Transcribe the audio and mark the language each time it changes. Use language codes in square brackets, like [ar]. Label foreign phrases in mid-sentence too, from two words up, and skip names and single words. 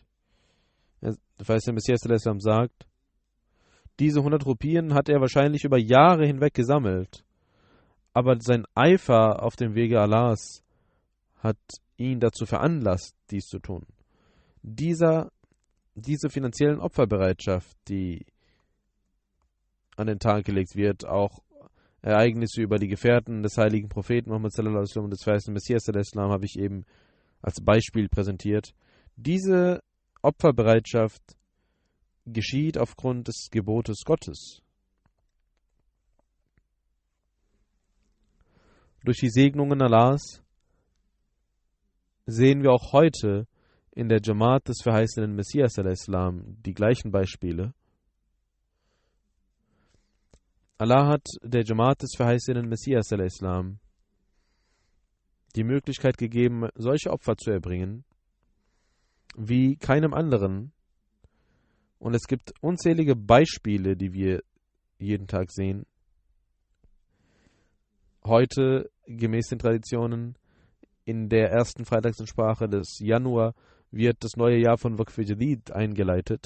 [de] Das heißt, der Messias ﷺ sagt, diese 100 Rupien hat er wahrscheinlich über Jahre hinweg gesammelt, aber sein Eifer auf dem Wege Allahs hat ihn dazu veranlasst, dies zu tun. Diese finanziellen Opferbereitschaft, die an den Tag gelegt wird, auch Ereignisse über die Gefährten des heiligen Propheten Muhammad [ar] صلى الله عليه وسلم [de] und des verheißenen Messias [ar] صلى الله عليه وسلم [de] habe ich eben als Beispiel präsentiert. Diese Opferbereitschaft geschieht aufgrund des Gebotes Gottes. Durch die Segnungen Allahs sehen wir auch heute in der Jamaat des verheißenen Messias [ar] صلى الله عليه وسلم [de] die gleichen Beispiele. Allah hat der Jamaat des verheißenen Messias [ar] صلى الله عليه وسلم [de] die Möglichkeit gegeben, solche Opfer zu erbringen, wie keinem anderen. Und es gibt unzählige Beispiele, die wir jeden Tag sehen. Heute, gemäß den Traditionen, in der ersten Freitagsansprache des Januar wird das neue Jahr von Waqf Jadid eingeleitet.